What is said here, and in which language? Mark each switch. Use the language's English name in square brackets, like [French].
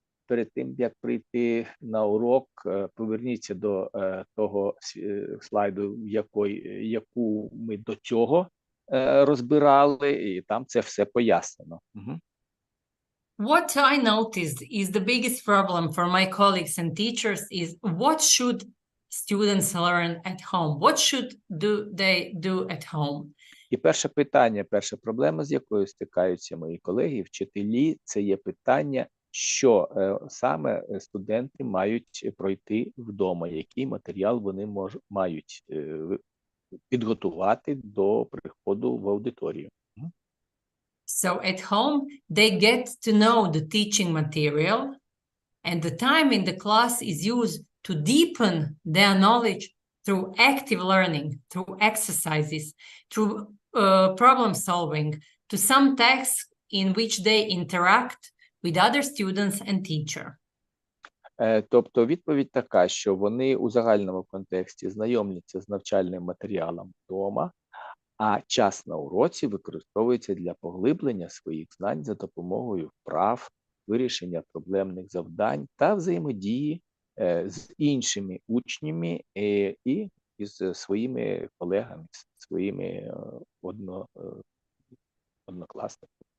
[Ukrainian] Перед тим, як прийти на урок, поверніться до того слайду, яку ми до цього розбирали, і там це все пояснено. [English] What I noticed is the biggest problem for my colleagues and teachers is what should students learn at home? What should they do at home? [Ukrainian] І перше питання, перша проблема, з якою стикаються мої колеги, вчителі, це є питання, що саме студенти мають пройти вдома, який матеріал вони мають підготувати до приходу в аудиторію. [English] So at home, they get to know the teaching material, and the time in the class is used to deepen their knowledge through active learning, through exercises, through problem solving, to some tasks in which they interact with other students and teacher. [Ukrainian] Тобто відповідь така, що вони у загальному контексті знайомляться з навчальним матеріалом вдома, а час на уроці використовується для поглиблення своїх знань за допомогою вправ, вирішення проблемних завдань та взаємодії з іншими учнями і з своїми колегами, своїми однокласниками.